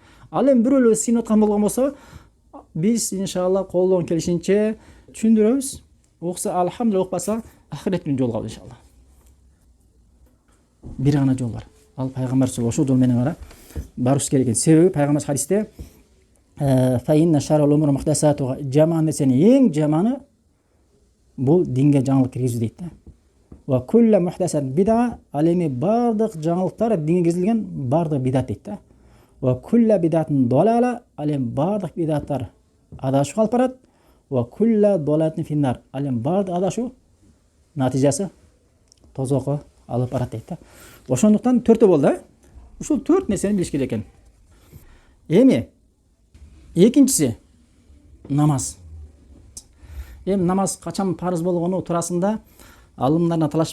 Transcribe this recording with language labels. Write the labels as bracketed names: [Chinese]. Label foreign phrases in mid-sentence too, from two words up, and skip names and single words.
[Kyrgyz] Ал эми бирөөлөр сыйынып аткан болгон болсо, биз иншалла колдон келишинче түшүндүрөбүз. Окса алхамдулилlah, окпаса ахиреттин жолу калды иншалла. Бир гана жол бар. Ал пайгамбар ошол жол менен гана барыш керек экен. Себеби пайгамбар хадисте [Arabic] "فإن شر الأمور محدثاتها", [Kyrgyz] жаман нерсенин эң жаманы бул динге жаңылык киргизүү дейт да. [Arabic] "وكل محدثة بدعة", [Kyrgyz] ал эми бардык жаңылыктар динге киргизилген бардык бидат дейт да. [Arabic] "وكل بدعة ضلالة", [Kyrgyz] ал эми бардык бидаттар адашууга алып барат. [Arabic] "وكل ضلالة في النار", [Kyrgyz] ал эми бардык адашуу натыйжасы тозокко алып барат дейт да. Ошондуктан төртөө болду. Ушул төрт нерсени билиш керек экен. Эми экинчиси намаз. Эми намаз качан парыз болгону туурасында алымдарына талаш.